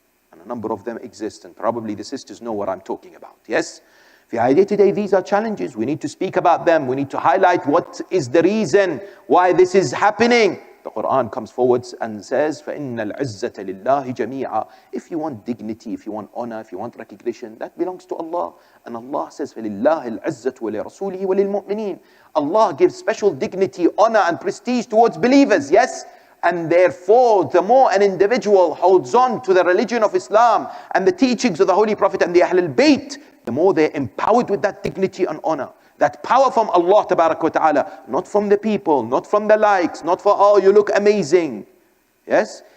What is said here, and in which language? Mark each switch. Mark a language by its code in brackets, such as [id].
[en] And a number of them exist, and probably the sisters know what I'm talking about, yes? The idea today, these are challenges. We need to speak about them. We need to highlight what is the reason why this is happening. The Quran comes forward and says, [ar] فَإِنَّ الْعِزَّةَ لِلَّهِ جَمِيعًا. [en] If you want dignity, if you want honor, if you want recognition, that belongs to Allah. And Allah says, [ar] فَلِلَّهِ الْعِزَّةُ وَلِرَسُولِهِ وَلِلْمُؤْمِنِينَ. [en] Allah gives special dignity, honor and prestige towards believers, yes? And therefore, the more an individual holds on to the religion of Islam and the teachings of the Holy Prophet and the Ahlulbayt, the more they're empowered with that dignity and honor. That power from Allah Tabarak wa Ta'ala, not from the people, not from the likes, not for, oh, you look amazing. Yes?